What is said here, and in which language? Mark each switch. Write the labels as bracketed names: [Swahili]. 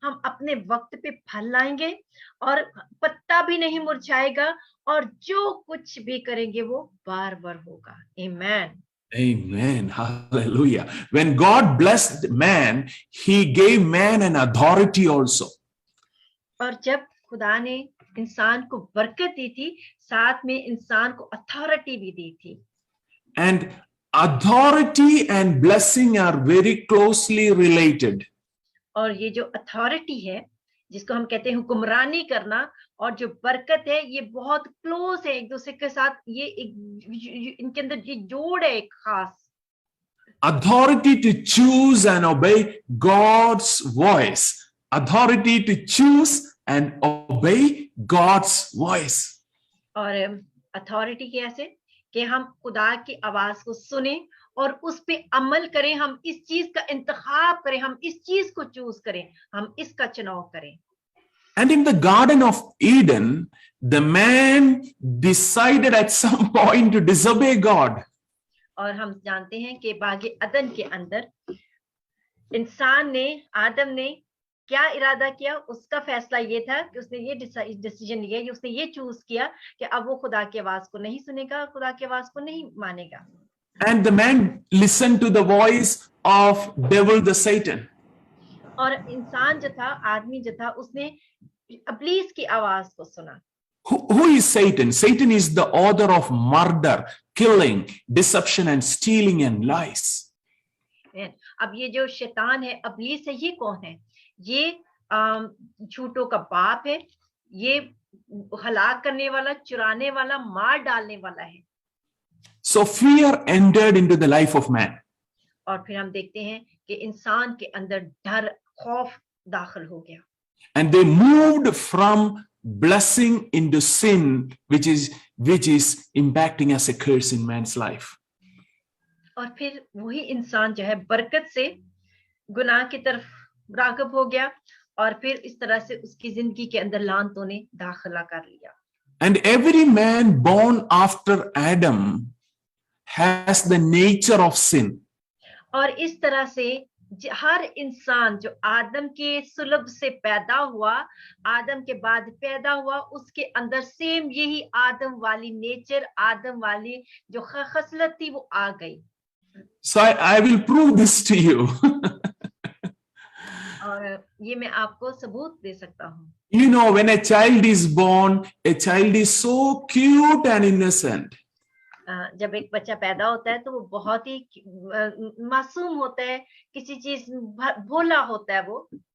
[Hindi] हम अपने वक्त पे फल लाएंगे और पत्ता भी नहीं मुरझाएगा और जो कुछ भी करेंगे वो बार-बार होगा। [English] Amen. Amen. Hallelujah. When God blessed man, he gave man an authority also. [Hindi] और जब खुदा ने इंसान को बरकत दी थी, साथ में इंसान को अथॉरिटी भी दी थी। [English] And authority and blessing are very closely related. [Hindi] और ये जो अथॉरिटी है, जिसको हम कहते हैं हुक्मरानी करना, और जो बरकत है, ये बहुत क्लोज है एक दूसरे के साथ। ये इनके अंदर ये जोड़ है एक खास। [English] Authority to choose and obey God's voice. Authority to choose and obey God's voice. [Hindi] और अथॉरिटी कैसे? कि हम खुदा की आवाज को सुने और उस पे अमल करें, हम इस चीज का इंतखाब करें, हम इस चीज को चूज करें, हम इसका चुनाव करें। [English] And in the Garden of Eden, the man decided at some point to disobey God. [Hindi] और हम जानते हैं कि बागे अदन के अंदर इंसान ने, आदम ने क्या इरादा किया? उसका फैसला ये था कि उसने ये डिसीजन लिया, उसने ये चूज किया कि अब वो खुदा की आवाज को नहीं सुनेगा, खुदा की आवाज को नहीं मानेगा। [English] And the man listened to the voice of devil, the Satan. [Hindi] और इंसान जो था, आदमी जो था, उसने इब्लीस की आवाज को सुना। [English] Who is Satan? Satan is the author of murder, killing, deception and stealing and lies. [Hindi] अब ये जो शैतान है, इब्लीस है, ये कौन है? ये झूठों का बाप है, ये हलाक करने वाला, चुराने वाला, मार डालने वाला है। [English] So fear entered into the life of man. [Hindi] और फिर हम देखते हैं कि इंसान के अंदर डर, खौफ दाखिल हो गया। [English] And they moved from blessing into sin, which is impacting as a curse in man's life. [Hindi] और फिर वही इंसान जो है बरकत से गुनाह की तरफ राग़िब हो गया, और फिर इस तरह से उसकी जिंदगी के अंदर लानतों ने दाखिला कर लिया। [English] And every man born after Adam has the nature of sin. [Hindi] और इस तरह से हर इंसान जो आदम के सुलभ से पैदा हुआ, आदम के बाद पैदा हुआ, उसके अंदर सेम यही आदम वाली नेचर, आदम वाली जो खसलत थी वो आ गई। [English] So I will prove this to you. [Hindi] और ये मैं आपको सबूत दे सकता हूँ। [English] You know, when a child is born, a child is so cute and innocent. [Hindi] जब एक बच्चा पैदा होता है तो वो बहुत ही मासूम होता है, किसी चीज भोला होता है वो।